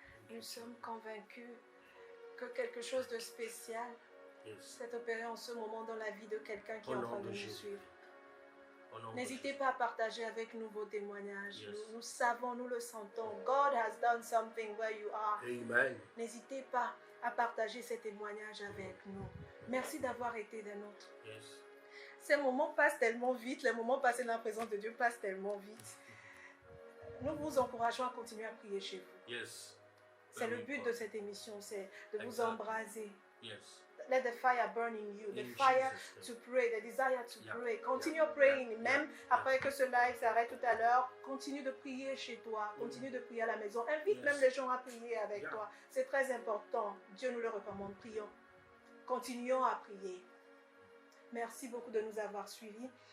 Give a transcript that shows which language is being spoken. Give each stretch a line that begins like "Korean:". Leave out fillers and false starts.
French: Nous sommes convaincus que quelque chose de spécial s'est opéré en ce moment dans la vie de quelqu'un qui est en train de nous suivre. N'hésitez pas à partager avec nous vos témoignages. Nous savons, nous le sentons.
English: God has done something where you are. Amen.
French: N'hésitez pas à partager ces témoignages avec nous. Merci d'avoir été des nôtres. Ces moments passent tellement vite. Les moments passés dans la présence de Dieu passent tellement vite. Nous vous encourageons à continuer à prier chez vous. C'est le but de cette émission, c'est de vous embraser.
English: Let the fire burn in you, the fire to pray, the desire to pray. Continue praying,
French: même après que ce live s'arrête tout à l'heure, continue de prier chez toi, continue de prier à la maison. Invite même les gens à prier avec toi. C'est très important. Dieu nous le recommande. Prions. Continuons à prier. Merci beaucoup de nous avoir suivis.